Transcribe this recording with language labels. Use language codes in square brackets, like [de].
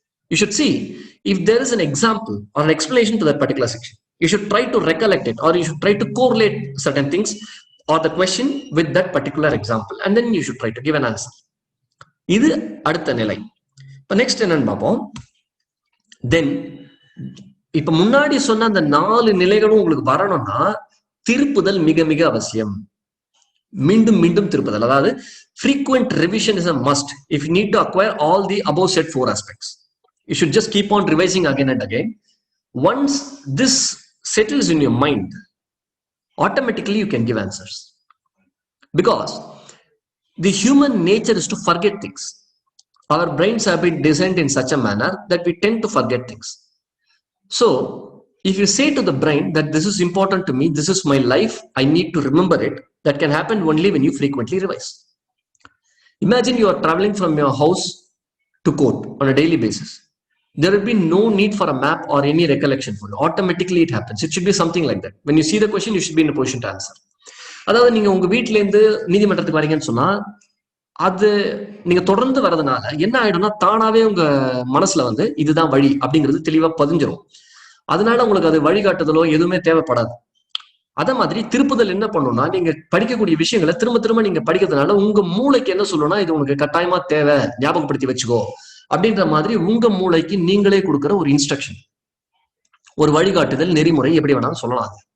[en] You should see if there is an example or an explanation to that particular section. You should try to recollect it, or you should try to correlate certain things or the question with that particular example, and then you should try to give an answer. [ta] இது அடுத்த நிலை. இப்ப next என்னன்னு பார்ப்போம். தென் இப்ப முன்னாடி சொன்ன அந்த 4 நிலைகளும் உங்களுக்கு வரணும்னா திருப்புதல் மிக மிக அவசியம். மீண்டும் மீண்டும் திருப்புதல், அதாவது [en] frequent revision is a must if you need to acquire all the above said 4 aspects. You should just keep on revising again and again. Once this settles in your mind, automatically you can give answers, because the human nature is to forget things. Our brains have been designed in such a manner that we tend to forget things. So if you say to the brain that this is important to me, this is my life, I need to remember it, that can happen only when you frequently revise. Imagine you are traveling from your house to court on a daily basis. There will be no need for a map or any recollection for it. Automatically it happens. It should be something like that. When you see the question, you should be in a position to answer. [ta] அதாவது நீங்க உங்க வீட்டுல இருந்து நீதிமன்றத்துக்கு வரீங்கன்னு சொன்னா அது நீங்க தொடர்ந்து வரதுனால என்ன ஆயிடும்னா தானாவே உங்க மனசுல வந்து இதுதான் வழி அப்படிங்கிறது தெளிவா பதிஞ்சிரும். அதனால உங்களுக்கு அது வழிகாட்டுதலோ எதுவுமே தேவைப்படாது. அதே மாதிரி திருப்புதல் என்ன பண்ணும்னா நீங்க படிக்கக்கூடிய விஷயங்களை திரும்ப திரும்ப நீங்க படிக்கிறதுனால உங்க மூளைக்கு என்ன சொல்லணும்னா இது உனக்கு கட்டாயமா தேவை, ஞாபகப்படுத்தி வச்சுக்கோ அப்படின்ற மாதிரி உங்க மூளைக்கு நீங்களே கொடுக்குற ஒரு இன்ஸ்ட்ரக்ஷன், ஒரு வழிகாட்டுதல், நெறிமுறை, எப்படி வேணாலும் சொல்லலாம்.